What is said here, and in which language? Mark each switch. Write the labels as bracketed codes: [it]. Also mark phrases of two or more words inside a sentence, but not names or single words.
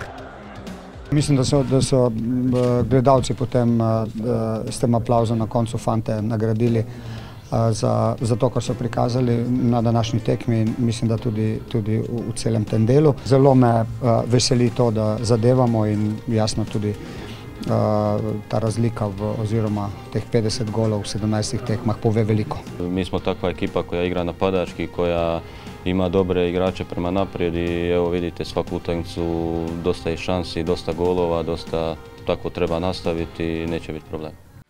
[sl] Mislim, da so gledalci potem s tem aplavzom na koncu fante nagradili za to, kar so prikazali na današnji tekmi, in mislim, da tudi v celem tem delu. Zelo me veseli to, da zadevamo, in jasno tudi ta razlika oziroma teh 50 golov v 17 tekmah pove veliko. [hr] Mi smo takva ekipa koja igra napadački, koja ima dobre igrače prema naprijed i evo vidite svaku utakmicu dosta je šansi, dosta golova, dosta tako treba nastaviti i neće biti problem.